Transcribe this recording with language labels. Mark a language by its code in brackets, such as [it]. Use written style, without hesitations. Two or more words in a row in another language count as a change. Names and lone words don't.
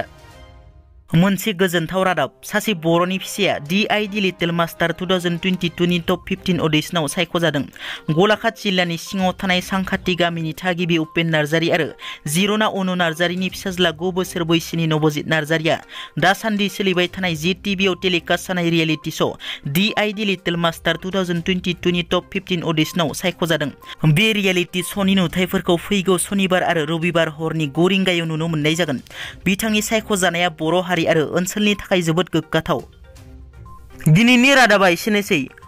[brx] मोनसे गोजोनथाव रादाब, सासे बर'नि फिसाया DID लिटिल मास्टार 2022 नि टप 15 अडिशनाव सायख'जादों। गलाघाट जिल्लानि सिङाव थानाय सांखाथि गामिनि थागिबि उपेन नार्जारि आरो जिर'ना अनु नार्जारिनि फिसाज्ला 9 बोसोर बैसोनि नवजित नार्जारिया दासान्दि सोलिबाय थानाय ZTV आव टेलिकास्ट जानाय [en] reality show' [brx] DID लिटिल मास्टार 2022 नि टप 15 अडिशनाव सायख'जादों। बे [en] reality show' [brx] नि नुथायफोरखौ फैगौ सनिबार आरो रबिबार हरनि 9 रिंगायाव नुनो मोननाय जागोन। बिथांनि सायख'जानाया बर' हारि आरो ओनसोलनि थाखाय जोबोद गोग्गाथाव। दिनैनि रादाबा एसेनोसै।